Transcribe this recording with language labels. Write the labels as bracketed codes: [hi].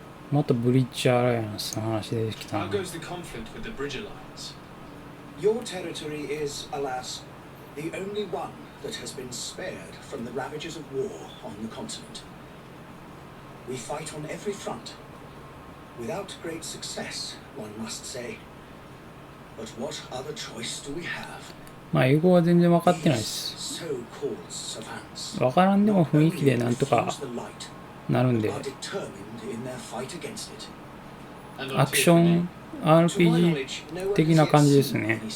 [ja] またブリッジアライアンスの話出てきたな。 [en] How goes the conflict with the Bridge Alliance? Your territory is, alas, the only one that has been spared from the ravages of war on the continent. We fight on every front, without great success, one must say. But what other choice do we have? [ja] まあ英語は全然分かってないです。分からんでも雰囲気でなんとかなるんで。アクション RPG 的な感じですね。